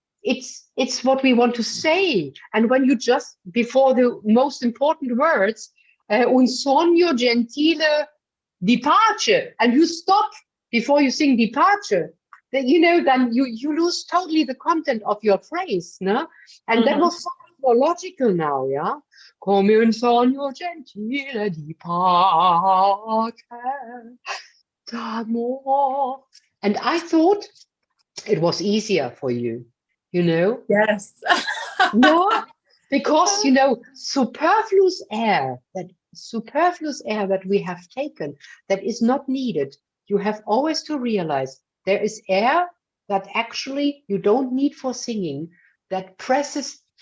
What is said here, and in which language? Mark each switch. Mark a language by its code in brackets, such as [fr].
[en] It's what we want to say. And when you just, before the most important words, [it] un sogno gentile di pace, [en] and you stop before you sing [it] di pace, [en] then then you lose totally the content of your phrase, no? And that was so much more logical now, yeah. [it] Come un sogno gentile di pace d'amor. [en] And I thought it was easier for you, Yes. No, because superfluous air that we have taken, that is not needed. You have always to realize there is air that actually you don't need for singing, that presses.